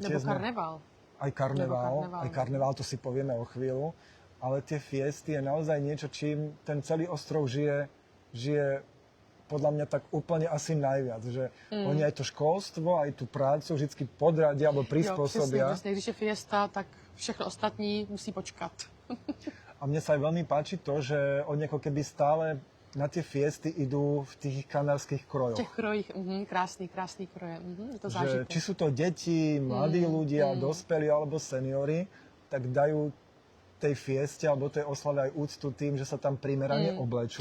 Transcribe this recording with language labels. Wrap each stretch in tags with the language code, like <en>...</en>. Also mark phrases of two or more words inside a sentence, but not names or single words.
<cs>Nebo karneval.</cs> <sk>Aj karneval, to si povieme o chvíľu. Ale tie fiesty je naozaj niečo, čím ten celý ostrov žije podľa mňa tak úplne asi najviac. Že oni aj to školstvo, aj tú prácu vždy podradia alebo prispôsobia.</sk> <cs>Přesně, když je fiesta, tak všechno ostatní musí počkat.</cs> <sk>A mne sa aj veľmi páči to, že oni ako keby stále na tie fiesty idú v tých kanárskych</sk> <cs>V</cs> <sk>krojoch.</sk> <cs>těch krojích, krásný kroje, je to</cs> <sk>Že</sk> <cs>zážitek.</cs> <sk>či sú to deti, mladí ľudia, dospelí alebo seniori, tak dajú tej fieste alebo tej oslave aj úctu tým, že sa tam primerane oblečú.</sk>